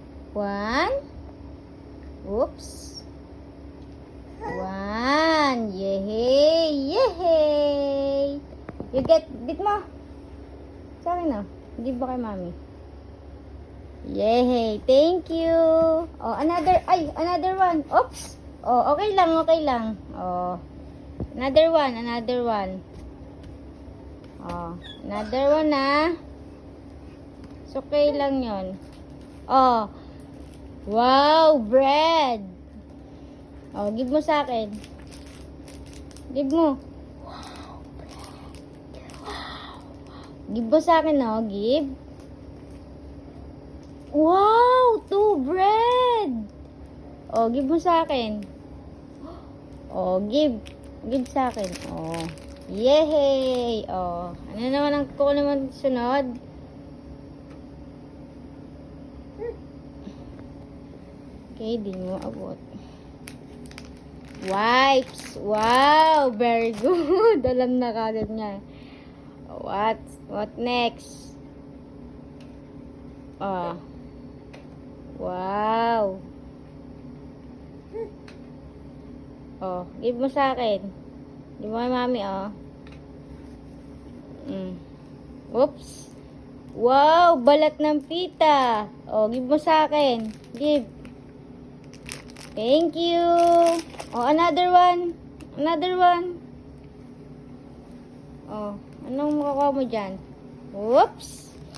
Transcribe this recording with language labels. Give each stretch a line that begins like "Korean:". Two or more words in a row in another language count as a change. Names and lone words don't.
English: One. Oops. One. Yehey! Yehey! You get mo.
Filipino: Sa akin na. Give mo kay mami. Yehey!
English: Thank you! Oh, another one. Oops!
Filipino: Oh, okay lang, okay lang. Oh.
English: Another one. Oh, another one na. It's okay
Filipino: lang yon.
English: Oh. Wow, bread. Oh, give
Filipino: mo sa akin.
English: Give mo. Wow, bread. Wow.
Filipino: Give mo sa akin,
English: oh. Give. Wow, 2 bread.
Filipino: Oh, give mo sa akin.
English: Oh, give.
Filipino: Give sa akin. Oh. Yehey! Oh. Ano naman ang kuko naman sunod? Okay, di mo abot.
English: Wipes! Wow! Very good!
Filipino: Alam na kagad niya.
English: What next? Oh. Wow!
Filipino: Oh, give mo sa akin. Give mo kay mami, oh. Oops! Wow! Balat ng pita! Oh, give mo sa akin.
English: Give. Thank you! Oh, another one.
Filipino: Oh, anong makukuha mo dyan?
English: Whoops!